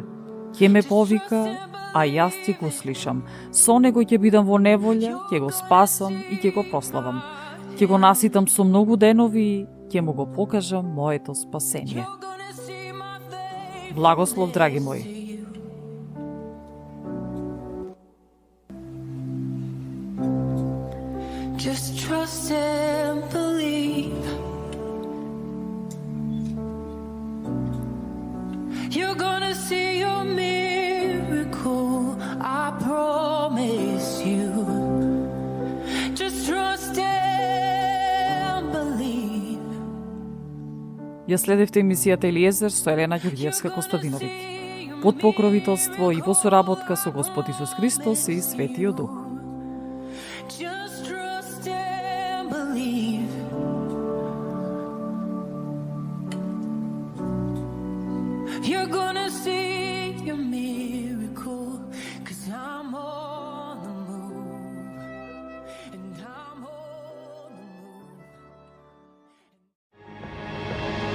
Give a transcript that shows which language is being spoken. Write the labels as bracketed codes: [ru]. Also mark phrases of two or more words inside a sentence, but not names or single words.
[mk] Ќе ме повика, а јас ќе го слишам. Со него ќе бидам во неволја, ќе го спасам и ќе го прославам. Ќе го наситам со многу денови и ќе му го покажам моето спасение. Благослов, драги мои. [en] Just trust and believe. You're gonna see your miracle, I promise you. Just trust and believe. [mk] Ја следевте емисијата Елиезер со Елена Ѓурѓиевска Костадиновиќ. Под покровителство и во соработка со Господ Исус Христос и Светиот Дух. [en] Just trust and believe. You're gonna see your miracle, 'cause I'm on the move, and I'm on the move.